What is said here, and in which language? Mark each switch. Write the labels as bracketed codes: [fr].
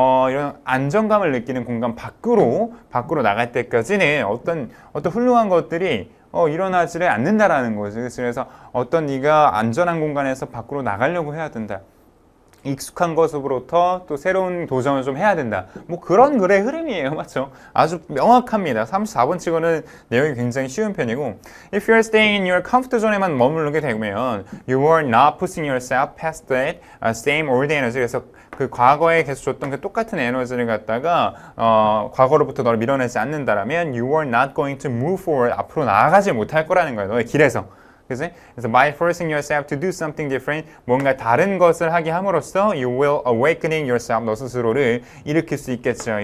[ko] 이런 안정감을 느끼는 공간 밖으로 나갈 때까지는 어떤 훌륭한 것들이 일어나지를 않는다라는 거죠. 그래서 어떤 네가 안전한 공간에서 밖으로 나가려고 해야 된다. 익숙한 것으로부터 또 새로운 도전을 좀 해야 된다. 뭐 그런 글의 흐름이에요. 맞죠? 아주 명확합니다. 34번 치고는 내용이 굉장히 쉬운 편이고 [en] If you're staying in your comfort zone [ko] 에만 머무르게 되면 [en] You are not pushing yourself past that same old energy. [ko] 그래서 그 과거에 계속 줬던 그 똑같은 에너지를 갖다가 과거로부터 너를 밀어내지 않는다라면 [en] You are not going to move forward. [ko] 앞으로 나아가지 못할 거라는 거예요. 너의 길에서. 그치? 그래서 [en] by forcing yourself to do something different, [ko] 뭔가 다른 것을 하게 함으로써 [en] you will awakening yourself, [ko] 너 스스로를 일으킬 수 있겠죠.